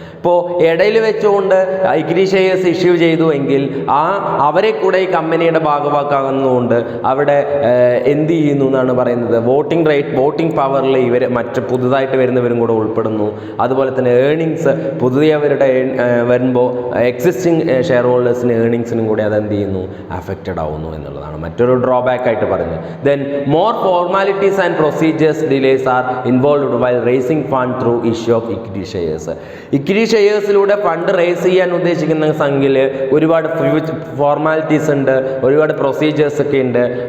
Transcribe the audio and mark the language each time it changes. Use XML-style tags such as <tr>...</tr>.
<ml>ഇപ്പോൾ ഇടയിൽ വെച്ചുകൊണ്ട് ഇക്വിറ്റി ഷെയർസ് ഇഷ്യൂ ചെയ്തു എങ്കിൽ അവരെ കൂടെ ഈ കമ്പനിയുടെ ഭാഗവാക്കാകുന്നതുകൊണ്ട് അവിടെ എന്ത് ചെയ്യുന്നു എന്നാണ് പറയുന്നത്, വോട്ടിംഗ് പവറിൽ ഇവർ മറ്റ് പുതുതായിട്ട് വരുന്നവരും കൂടെ ഉൾപ്പെടുന്നു. അതുപോലെ തന്നെ ഏർണിങ്സ് പുതിയവരുടെ വരുമ്പോൾ എക്സിസ്റ്റിംഗ് ഷെയർ ഹോൾഡേഴ്സിന് ഏർണിങ്സിനും കൂടി അതെന്ത് ചെയ്യുന്നു, അഫക്റ്റഡ് ആവുന്നു എന്നുള്ളതാണ് മറ്റൊരു ഡ്രോബാക്ക് ആയിട്ട് പറയുന്നത്.</ml> <en>Then more formalities and procedures delays are involved while raising fund through issue of equity shares.</en> <ml>Equity ഷെയർസിലൂടെ fund raise ചെയ്യാൻ ഉദ്ദേശിക്കുന്ന സംഖ്യയിൽ ഒരുപാട് ഫോർമാലിറ്റീസ് ഉണ്ട്, ഒരുപാട് പ്രൊസീജിയേഴ്സ് ഒക്കെ ഉണ്ട്.</ml>